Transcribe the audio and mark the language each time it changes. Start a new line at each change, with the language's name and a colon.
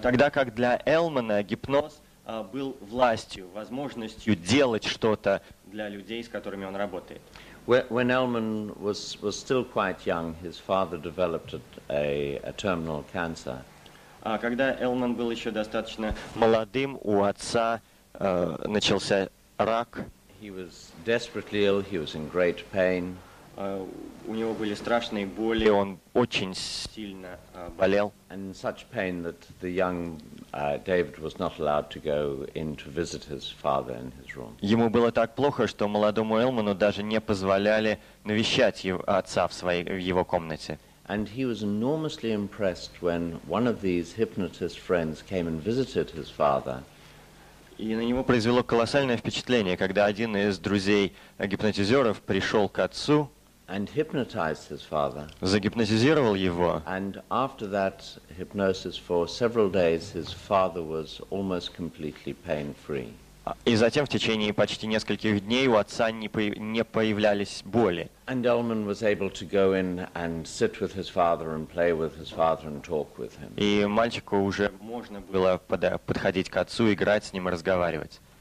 Russian: Тогда как для Элмана гипноз был властью, возможностью делать что-то для людей, с которыми он работает.
English: When Elman was still quite young, his father developed a terminal cancer.
Russian: Когда Элман был еще достаточно молодым, у отца начался рак.
English: He was desperately ill. He was in great pain.
Russian: У него были страшные боли, он очень сильно болел.
English: And such pain that the young David was not allowed to go in to visit his father in his room.
Russian: Ему было так плохо, что молодому Элману даже не позволяли навещать отца в его комнате.
English: And he was enormously impressed when one of these hypnotist friends came and visited his father.
Russian: И на него произвело колоссальное впечатление, когда один из друзей гипнотизеров пришел к отцу,
English: and hypnotized his father.
Russian: Загипнотизировал его.
English: And after that hypnosis for several days, his father was almost completely pain-free.
Russian: И затем в течение почти нескольких дней у отца не появлялись боли.
English: And Elman was able to go in and sit with his father and play with his father and talk with him.
Russian: И мальчику уже можно было подходить к отцу, играть с ним и разговаривать.